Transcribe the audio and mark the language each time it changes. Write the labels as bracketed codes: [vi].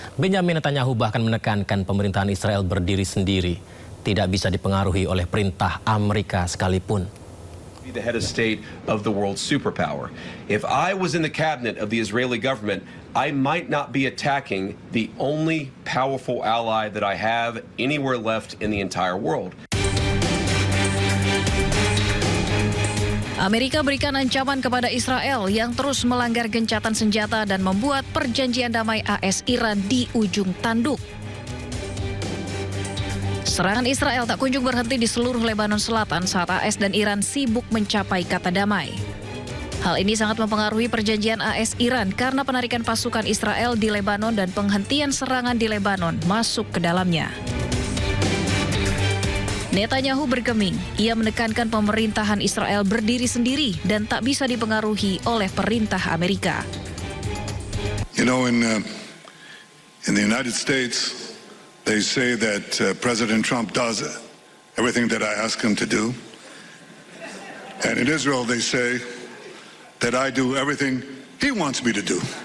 [id] Benjamin Netanyahu bahkan menekankan pemerintahan Israel berdiri sendiri, tidak bisa dipengaruhi oleh perintah Amerika sekalipun. [en] The head of state of the world superpower. If I was in the cabinet of the Israeli government, I might not be attacking the only powerful ally that I have anywhere left in the entire world. [id] Amerika berikan ancaman kepada Israel yang terus melanggar gencatan senjata dan membuat perjanjian damai AS Iran di ujung tanduk. Serangan Israel tak kunjung berhenti di seluruh Lebanon Selatan saat AS dan Iran sibuk mencapai kata damai. Hal ini sangat mempengaruhi perjanjian AS Iran karena penarikan pasukan Israel di Lebanon dan penghentian serangan di Lebanon masuk ke dalamnya. Netanyahu bergeming. Ia menekankan pemerintahan Israel berdiri sendiri dan tak bisa dipengaruhi oleh perintah Amerika. [en] You know, in the United States, they say that President Trump does everything that I ask him to do. And in Israel, they say that I do everything he wants me to do.